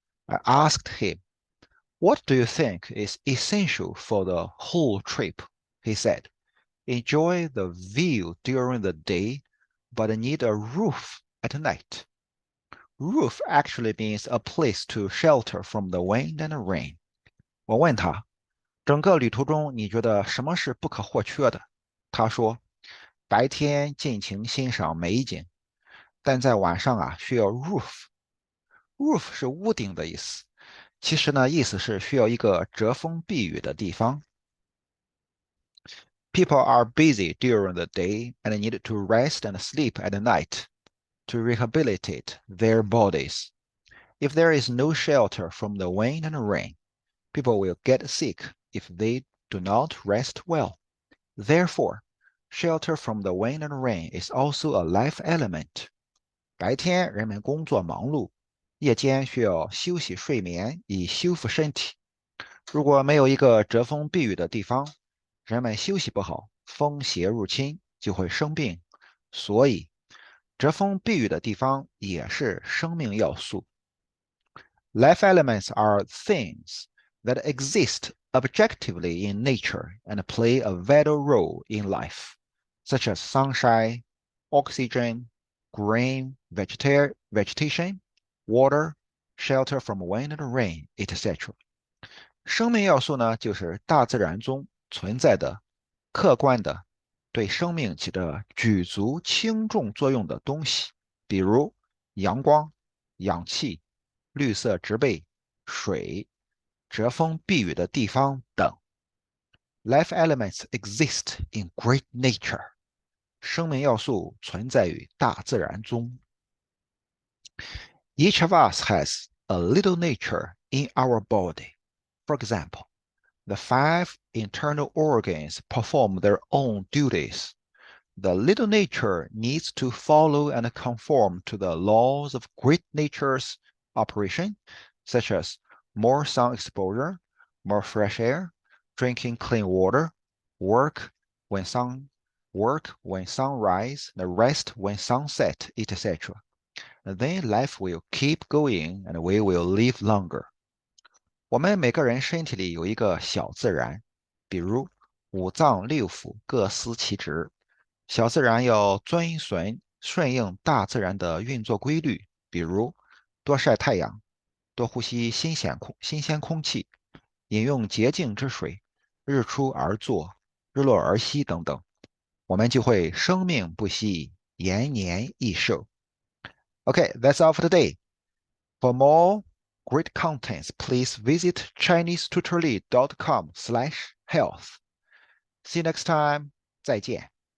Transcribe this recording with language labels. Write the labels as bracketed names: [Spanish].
[English] I asked him, "What do you think is essential for the whole trip?" He said, "Enjoy the view during the day, but need a roof at night." Roof actually means a place to shelter from the wind and rain. [Chinese] 我问他，整个旅途中你觉得什么是不可或缺的？他说，白天尽情欣赏美景，但在晚上需要 roof。 roof 是屋顶的意思，其实呢意思是需要一个遮风避雨的地方。 [English] People are busy during the day and need to rest and sleep at night to rehabilitate their bodies. If there is no shelter from the wind and rain, people will get sick if they do not rest well. Therefore, shelter from the wind and rain is also a life element. [Chinese] 白天人们工作忙碌，夜间需要休息睡眠以修复身体。如果没有一个遮风避雨的地方，人们休息不好，风邪入侵就会生病。所以，遮风避雨的地方也是生命要素。 [English] Life elements are things that exist objectively in nature and play a vital role in life, such as sunshine, oxygen, green vegetation, water, shelter from wind and rain, etc. [Chinese] 生命要素呢，就是大自然中存在的、客观的、对生命起着举足轻重作用的东西，比如阳光、氧气、绿色植被、水、遮风避雨的地方等。 [English] Life elements exist in great nature. [Chinese] 生命要素存在于大自然中。 [English] Each of us has a little nature in our body. For example, the 5 internal organs perform their own duties. The little nature needs to follow and conform to the laws of great nature's operation, such as more sun exposure, more fresh air, drinking clean water, work when sunrise, and rest when sunset, etc. Then life will keep going and we will live longer. [Chinese] 我们每个人身体里有一个小自然，比如五脏六腑各司其职。小自然要顺应大自然的运作规律，比如多晒太阳，多呼吸新鲜空气，饮用洁净之水，日出而作，日落而息等等。我们就会生命不息，延年益寿。 [English] Okay, that's all for today. For more great contents, please visit ChineseTutorly.com/health. See you next time. [Chinese] 再见。